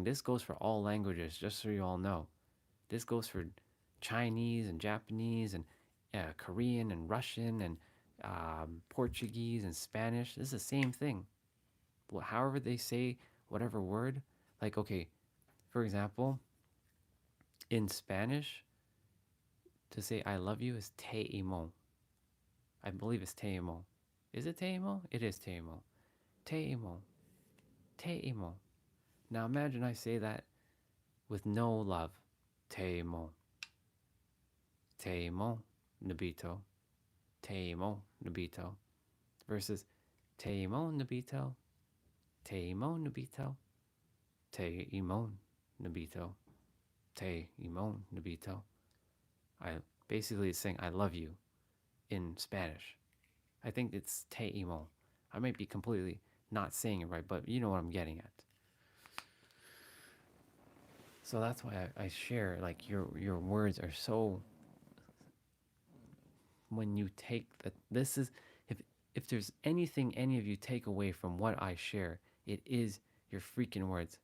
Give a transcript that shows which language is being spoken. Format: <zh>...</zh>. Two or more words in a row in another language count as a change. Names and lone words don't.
<en>This goes for all languages, just so you all know. This goes for Chinese and Japanese and Korean and Russian and Portuguese and Spanish. This is the same thing. Well, however they say whatever word, like okay, for example, in Spanish, to say I love you is</en> <es>te amo.</es> <en>I believe it's</en> <es>te amo.</es> <en>Is it</en> <es>te amo?</es> <en>It is</en> <es>te amo. Te amo. Te amo.</es> <en>Now imagine I say that with no love.</en> <es>Te amo. Te amo, Nabito. Te amo, Nabito. Versus te amo, Nabito. Te amo, Nabito. Te amo, Nabito. Te amo, Nabito.</es> <en>I basically saying I love you in Spanish. I think it's</en> <es>te amo.</es> <en>I might be completely not saying it right, but you know what I'm getting at. So that's why I share, like, your words are so, when you take that, this is, if there's anything any of you take away from what I share, it is your freaking words.</en>